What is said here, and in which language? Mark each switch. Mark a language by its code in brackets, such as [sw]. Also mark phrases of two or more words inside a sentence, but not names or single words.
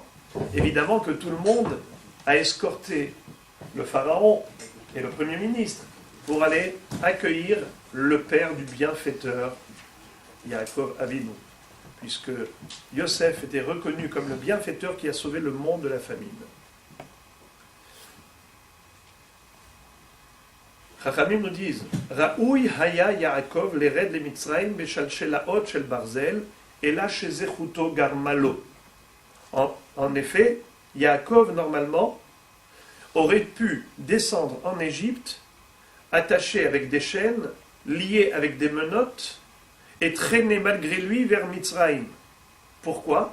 [fr] Évidemment que tout le monde a escorté le pharaon et le premier ministre pour aller accueillir le père du bienfaiteur, Yaakov Avinu, puisque Yosef était reconnu comme le bienfaiteur qui a sauvé le monde de la famine. [he] Chachamim [fr] nous disent [he] ראוי היה יעקב לרדת למצרים בשלשלאות של ברזל אלא שזכותו גרמה לו. [fr] En effet, Yaakov normalement aurait pu descendre en Égypte attaché avec des chaînes, lié avec des menottes et traîné malgré lui vers Mitzrayim. Pourquoi?